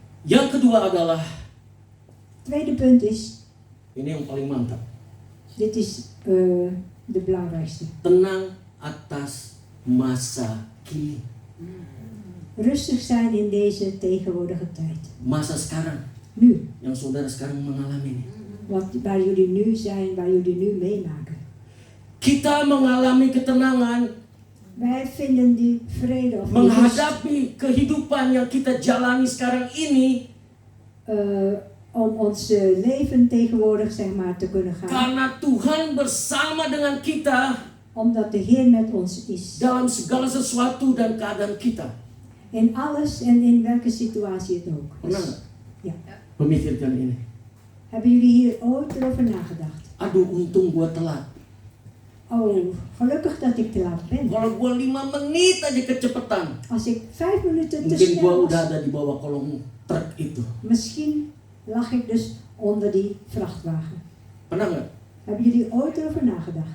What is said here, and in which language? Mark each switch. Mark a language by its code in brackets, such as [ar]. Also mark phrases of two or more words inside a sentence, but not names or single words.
[id] Yang kedua adalah, [nl] Tweede punt is, [id] ini yang paling mantap, [nl] dit is de belangrijkste. [id] tenang atas masa kini. [nl] Rustig zijn in deze tegenwoordige tijd. [id] Masa sekarang, [nl] Nu, [id] yang saudara sekarang mengalami ini. [nl] waar jullie nu zijn, waar jullie nu meemaken. [id] Kita mengalami ketenangan [nl] Wij vinden die vrede of die rust, [id] menghadapi kehidupan yang kita jalani sekarang ini [nl] om ons leven tegenwoordig zeg maar te kunnen gaan. [id] karena Tuhan bersama dengan kita [nl] Omdat de Heer met ons is. [id] dalam segala sesuatu dan keadaan kita. [nl] In alles en in welke situatie het ook [id] Pernah [nl] is. [id] nggak [nl] Ja. [id] memikirkan ini? [nl] Hebben jullie hier ooit erover nagedacht? [id] Aduh, untung gua telat. [nl] Oh, gelukkig dat ik te laat ben. [id] Kalau gua 5 menit aja kecepatan, [nl] Als ik 5 minuten te [id] mungkin gua [nl] snel [id] udah [nl] was, [id] ada di bawah kolong truk itu. [nl] misschien lag ik dus onder die vrachtwagen. [id] Pernah nggak? [nl] Hebben jullie ooit erover nagedacht?